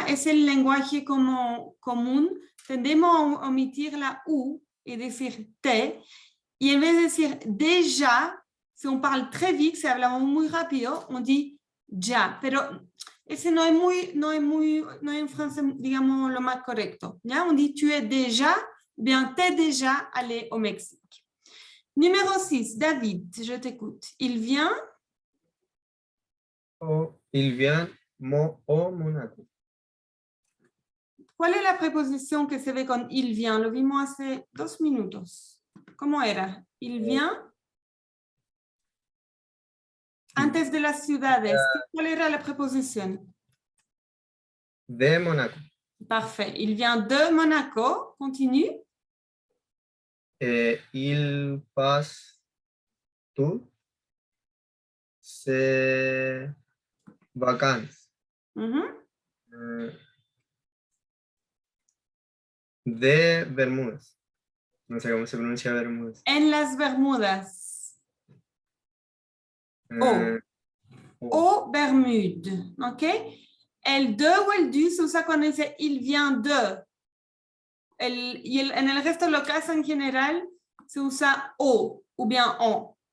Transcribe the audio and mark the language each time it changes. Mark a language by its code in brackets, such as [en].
[es] Es el lenguaje como común. Tendemos a omitir la U y decir te. Y en vez de decir déjà, [fr] si on parle très vite, [es] si hablamos muy rápido, [fr] on dit ya. [es] Pero ese no es en francés, digamos, lo más correcto. ¿Ya? [fr] On dit tu es déjà, bien t'es déjà allé au Mexique. Numéro 6, David, je t'écoute. Il vient Il vient au Monaco. [es] ¿Cuál es la preposición que se ve con il vient? Lo vimos hace 2 minutos. ¿Cómo era? Il vient. Antes de las ciudades, ¿cuál era la preposición? De Mónaco. [fr] Parfait. Il vient de Monaco. Continue. Il passe toutes ses vacances de Bermudas. [es] No sé cómo se pronuncia Bermudas. En las Bermudas. Eh, [fr] Au Bermudes. [es] OK? El de o el du se usa cuando dice il vient de. En el resto de los casos en general se usa au ou bien en.